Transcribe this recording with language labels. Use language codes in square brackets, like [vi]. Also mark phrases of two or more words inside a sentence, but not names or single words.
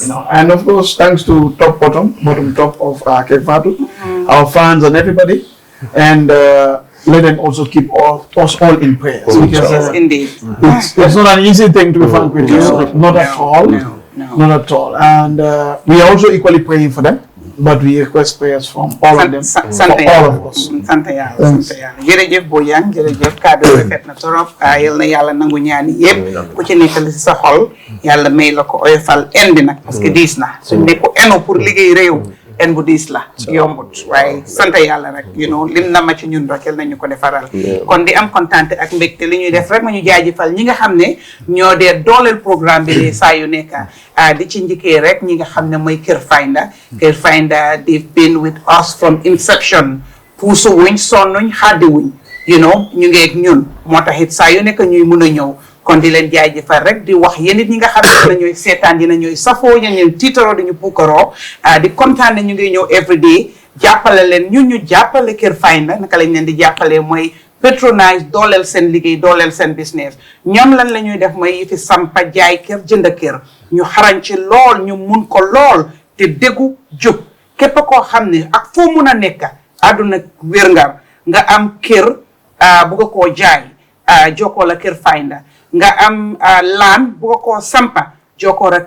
[en] you know, and of course, thanks to bottom top of Kefatu, our fans and everybody, and let them also keep us all in prayers. Because indeed, it's not an easy thing to be frank with you, not at all, not at all, and we are also equally praying for them. But we request prayers from all of them, for all of us. [wo] Sant Yàlla. Jërëjëf Bojang, jërëjëf kàddu rafet na torop. Yal na Yàlla nangu ñaan yépp ku ci nekk li sa xol Yàlla may la ko oyofal indi nag [fr] parce que [wo] diis na suñ ne ko eno pour liggéey réew en bu diis la yombut waaye sant Yàlla rek [en] you know [wo] lim na ma ci ñun rek nañu ko defaral kon di am kontaan ak mbégte li ñuy def rek ma ñu jaajëfal ñi nga xam ne ñoo dee dooleel programme bi saa yu nekk di ci njëkkee rek ñi nga xam ne mooy Kër Fayda [en] they've been with us from inception [wo] puusu wuñ sonnuñ xaddi wuñ [en] you know [wo] ñu ngeeg ñun moo tax it saa yu nekk ñuy mën a ñëw kon di leen jaajëfal rek di wax yéen it ñi nga xam ne dina ñooy seetaan dina ñooy safoo ñu tiitaroo dañu puukaroo di kontaan ne ñu ngi ñëw everyday jàppale leen ñu jàppale Kër Fayda naka lañ leen di jàppale mooy patronise dooleel seen liggéey dooleel seen business ñoom lan la ñuy def mooy fi sampa jaay kër jënd kër ñu xarañ ci lool ñu mun ko lool te déggu jub képp koo xam ne ak foo mun a nekk àdduna wér nga am kër bugga koo jaay jokkoo la Kër Fayda nga am laan bugga koo sampa jokkoo la